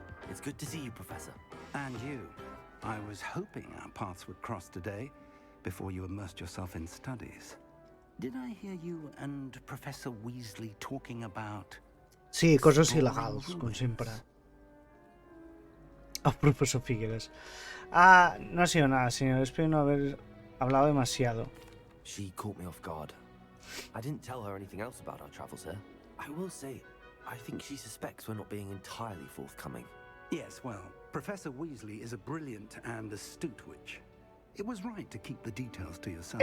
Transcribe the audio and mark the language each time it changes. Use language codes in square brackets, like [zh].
[en] It's good to see you, Professor. And you. I was hoping our paths would cross today, before you immersed yourself in studies. Did I hear you and Professor Weasley talking about... [ca] Sí, coses il·legals, com sempre. [es] El professor Figueres. No ha sido nada, señor. Espero no haber hablado demasiado. [en] She caught me off guard. I didn't tell her anything else about our travels here. I will say, I think she suspects we're not being entirely forthcoming. Yes, well, Professor Weasley is a brilliant and astute witch. It was right to keep the details to yourself.